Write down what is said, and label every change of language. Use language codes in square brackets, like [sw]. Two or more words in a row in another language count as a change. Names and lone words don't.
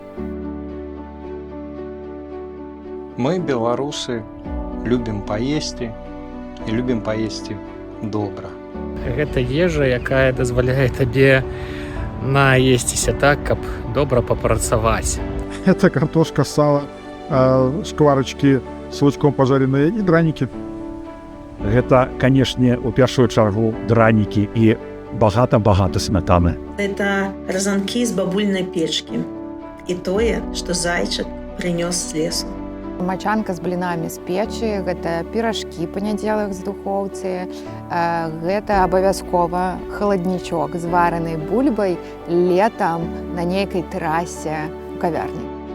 [be] Мы, беларусы, любім паесці і любім паесці добра. Гэта ежа, якая дазваляе табе наесціся так, каб добра папрацаваць. [ru] Это картошка, сало, шкварочки с лучком пожаренные и драники. [be] Гэта, канешне, у першую чаргу дранікі і багата-багата смятаны. Это разанкі з бабульнай печкі. І тое, што зайчык прынёс з лесу. Мачанка з блінамі з печы, гэта піражкі панядзелак з духоўцы, гэта абавязкова халаднічок з варанай бульбай летам на нейкай тэрасе ў кавярні.